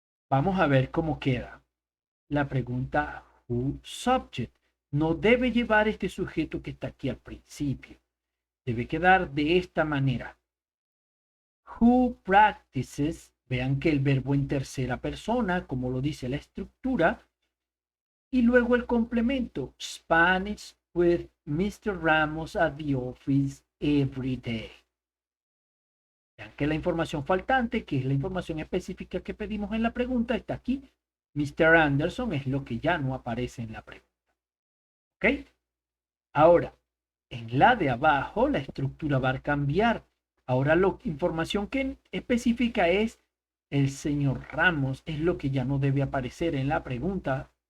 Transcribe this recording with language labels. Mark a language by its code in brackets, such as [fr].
[es] Vamos a ver cómo queda. La pregunta who subject no debe llevar este sujeto que está aquí al principio. Debe quedar de esta manera. [en] Who practices, [es] vean que el verbo en tercera persona, como lo dice la estructura, y luego el complemento, [en] Spanish with Mr. Ramos at the office every day. [es] Vean que la información faltante, que es la información específica que pedimos en la pregunta, está aquí. Mr. Anderson es lo que ya no aparece en la pregunta. ¿Ok? Ahora, en la de abajo, la estructura va a cambiar. Ahora la información que específica es el señor Ramos, es lo que ya no debe aparecer en la pregunta.